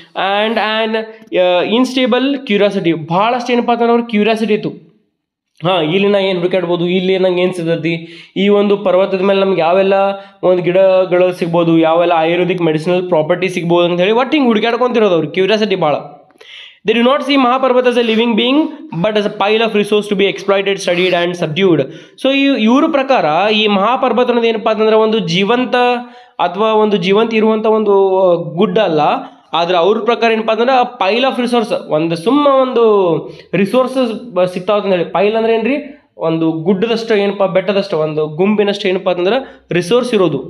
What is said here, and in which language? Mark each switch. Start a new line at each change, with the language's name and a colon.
English: and instable curiosity,
Kannada: ಭಾಳಷ್ಟು ಏನಪ್ಪ ಅಂತಂದ್ರೆ ಅವ್ರ ಕ್ಯೂರಿಯಾಸಿಟಿ ಇತ್ತು. ಇಲ್ಲಿ ನಾ ಏನು ಹುಡುಕಾಡ್ಬೋದು, ಇಲ್ಲಿ ನಂಗೆ ಏನು ಸಿಗ್ತೈತಿ, ಈ ಒಂದು ಪರ್ವತದ ಮೇಲೆ ನಮ್ಗೆ ಯಾವೆಲ್ಲ ಒಂದು ಗಿಡಗಳು ಸಿಗ್ಬೋದು, ಯಾವೆಲ್ಲ ಆಯುರ್ವೇದಿಕ್ ಮೆಡಿಸಿನಲ್ ಪ್ರಾಪರ್ಟಿ ಸಿಗ್ಬೋದು ಅಂತ ಹೇಳಿ ಒಟ್ಟು ಹಿಂಗೆ ಹುಡುಕಾಡ್ಕೊಂತಿರೋದು ಅವ್ರಿಗೆ ಕ್ಯೂರಿಯಾಸಿಟಿ ಭಾಳ.
English: They do not see Mahaparvat as a living being but as a pile of resource to be exploited, studied and subdued.
Kannada: So ಇವ್ರ ಪ್ರಕಾರ ಈ ಮಹಾಪರ್ವತ ಅನ್ನೋದು ಏನಪ್ಪ ಅಂತಂದ್ರೆ ಒಂದು ಜೀವಂತ ಅಥವಾ ಒಂದು ಜೀವಂತ ಇರುವಂಥ ಒಂದು ಗುಡ್ಡ ಅಲ್ಲ. ಆದ್ರೆ ಅವ್ರ ಪ್ರಕಾರ ಏನಪ್ಪ ಅಂತಂದ್ರೆ
English: pile of resource,
Kannada: ಒಂದು ರಿಸೋರ್ಸಸ್ ಸಿಗ್ತಾವ ಅಂತ ಹೇಳಿ. ಪೈಲ್ ಅಂದ್ರೆ ಏನ್ರಿ, ಒಂದು ಗುಡ್ಡದಷ್ಟು ಏನಪ್ಪ, ಬೆಟ್ಟದಷ್ಟು ಒಂದು ಗುಂಪಿನಷ್ಟು ಏನಪ್ಪ ಅಂತಂದ್ರೆ ರಿಸೋರ್ಸ್ ಇರೋದು.